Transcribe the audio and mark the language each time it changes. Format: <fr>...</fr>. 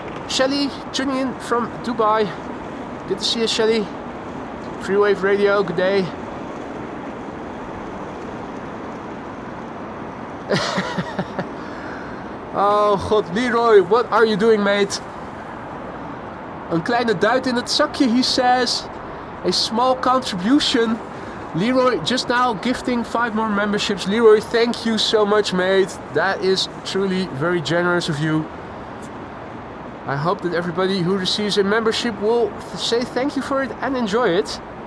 <en>Shelly tuning in from Dubai. Good to see you, Shelly. Freewave Radio, good day. Oh god, Leroy, what are you doing, mate?</en> <nl>Een kleine duit in het zakje,</nl> <en>he says. A small contribution. Leroy just now gifting 5 more memberships. Leroy, thank you so much, mate. That is truly very generous of you. I hope that everybody who receives a membership will say thank you for it and enjoy it.</en>